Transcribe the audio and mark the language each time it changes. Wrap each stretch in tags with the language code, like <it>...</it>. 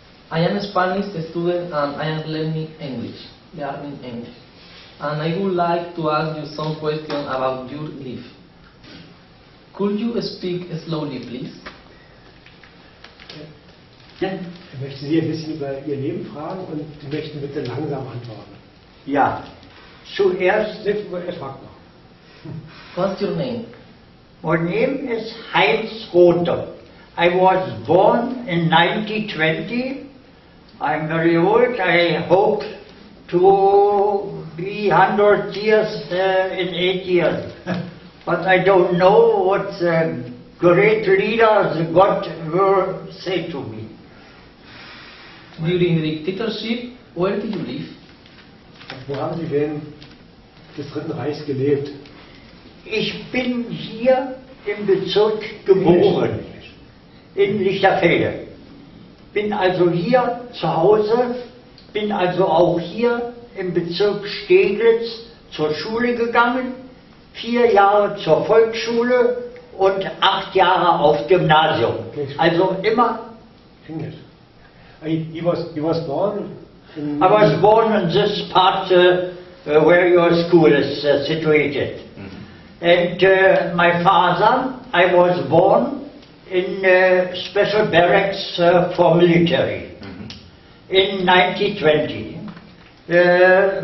<en>I am a Spanish student and I am learning English. And I would like to ask you some questions about your life. Could you speak slowly, please?</en> <de>Ja. Ich möchte Sie ein bisschen über Ihr Leben fragen und Sie möchten bitte langsam antworten. Ja, zuerst. Er fragt noch.</de> <en>What's your name? My name is HEINZ31. I was born in 1920. I'm very old. I hope to be 100 years in 8 years. But I don't know what the great leaders God will say to me. During the dictatorship, where did you live?</en> <de>Wo haben Sie denn des Dritten Reichs gelebt? Ich bin hier im Bezirk geboren, in Lichterfelde. Bin also hier zu Hause, bin also auch hier im Bezirk Steglitz zur Schule gegangen, 4 Jahre zur Volksschule und 8 Jahre auf Gymnasium. Also immer.</de> <en>English. He was born in. I was born in this part where your school is situated. And my father, I was born in special barracks for military in 1920.</en>